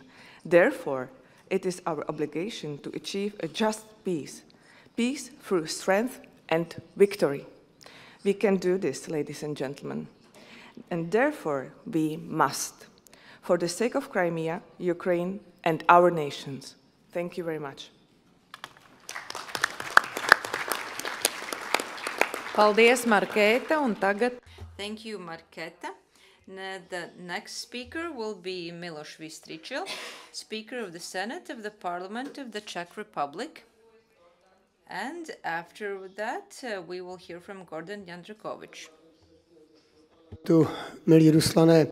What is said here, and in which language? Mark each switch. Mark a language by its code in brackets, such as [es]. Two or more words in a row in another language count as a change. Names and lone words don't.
[en] Therefore, it is our obligation to achieve a just peace, peace through strength and victory. We can do this, ladies and gentlemen, and therefore we must, for the sake of Crimea, Ukraine, and our nations. Thank you very much. [lv] Paldies, Markēta, un tagad... [en] Thank you, Markēta. The next speaker will be Miloš Vystričil, Speaker of the Senate of the Parliament of the Czech Republic. And after that, we will hear from Gordan Jandrikovic. [cs] Milí Ruslane.